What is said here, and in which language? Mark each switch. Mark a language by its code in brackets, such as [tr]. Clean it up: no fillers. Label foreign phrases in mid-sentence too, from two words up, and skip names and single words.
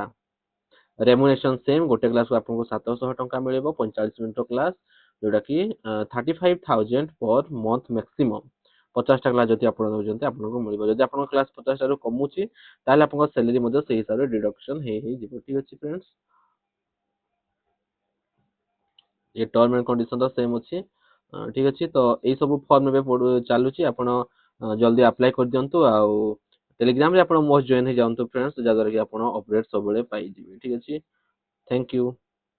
[en] remuneration same, [or] ଗୋଟେ କ୍ଲାସକୁ ଆପଣଙ୍କୁ 700 ଟଙ୍କା ମିଳିବ 45 ମିନିଟର କ୍ଲାସ, ଯୋଉଟା କି 35,000 [en] per month maximum. [or] 50ଟା କ୍ଲାସ ଯଦି ଆପଣ ନେଉଛନ୍ତି ଆପଣଙ୍କୁ ମିଳିବ। ଯଦି ଆପଣଙ୍କ କ୍ଲାସ 50ଟାରୁ କମୁଛି ତାହେଲେ ଆପଣଙ୍କ ସାଲାରୀ ମଧ୍ୟ ସେଇ ହିସାବରେ ଡିଡକ୍ସନ ହେଇଯିବ, ଠିକ ଅଛି ଫ୍ରେଣ୍ଡସ୍। ଏ [en] term and condition [or] ତ ସେମ୍ ଅଛି, ଠିକ୍ ଅଛି। [hi] तो यही सब फॉर्म [or] ଏବେ ଚାଲୁଛି ଆପଣ ଜଲ୍ଦି ଆପ୍ଲାଏ କରିଦିଅନ୍ତୁ। ଆଉ ଟେଲିଗ୍ରାମରେ ଆପଣ [en] must join [or] ହେଇଯାଆନ୍ତୁ ଫ୍ରେଣ୍ଡସ୍, ଯାହାଦ୍ୱାରା କି ଆପଣ ଅପଡେଟ୍ ସବୁବେଳେ ପାଇଯିବେ, ଠିକ ଅଛି। [en] thank you.